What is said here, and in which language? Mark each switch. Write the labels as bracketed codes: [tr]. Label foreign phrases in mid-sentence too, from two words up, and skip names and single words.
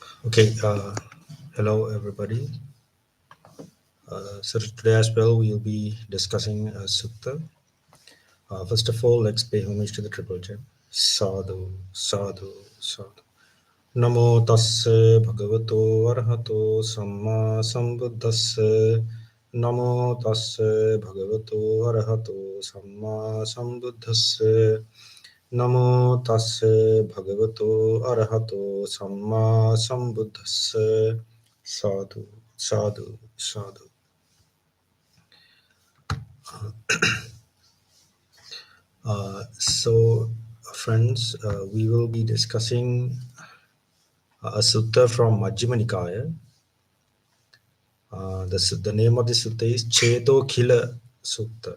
[en] Okay, hello everybody. So today as well we'll be discussing Sutta. First of all, let's pay homage to the Triple Gem. [pi] Sadhu, Sadhu, Sadhu. Namo tasse bhagavato arhato samma sambuddhasse. Namo tasse bhagavato arhato samma sambuddhasse. Namo tasse bhagavato arahato samma sambuddhasse. Sadhu, sadhu, sadhu. [en] So, friends, we will be discussing a sutta from Majjhima Nikaya. The name of the sutta is Cetokhila Sutta.